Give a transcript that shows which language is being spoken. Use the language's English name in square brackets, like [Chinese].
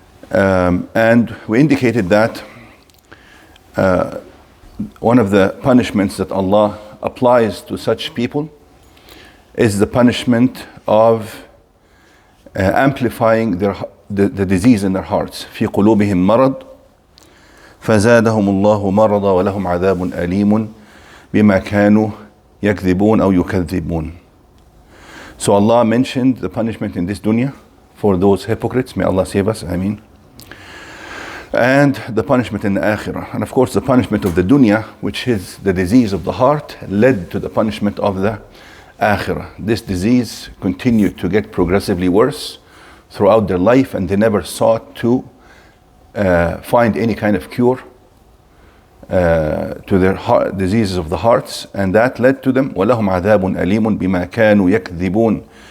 [English] And we indicated that one of the punishments that Allah applies to such people is the punishment of amplifying the disease in their hearts. [Arabic] في قلوبهم مرض فزادهم الله مرضا ولهم عذاب أليم بما كانوا يكذبون أو يكذبون. [English] So Allah mentioned the punishment in this dunya for those hypocrites. May Allah save us. Ameen. And the punishment in the akhirah. And of course the punishment of the dunya, which is the disease of the heart, led to the punishment of the akhirah. This disease continued to get progressively worse throughout their life, and they never sought to find any kind of cure to their diseases of the hearts, and that led to them [Arabic] وَلَهُمْ عَذَابٌ أَلِيمٌ بِمَا كَانُوا يَكْذِبُونَ.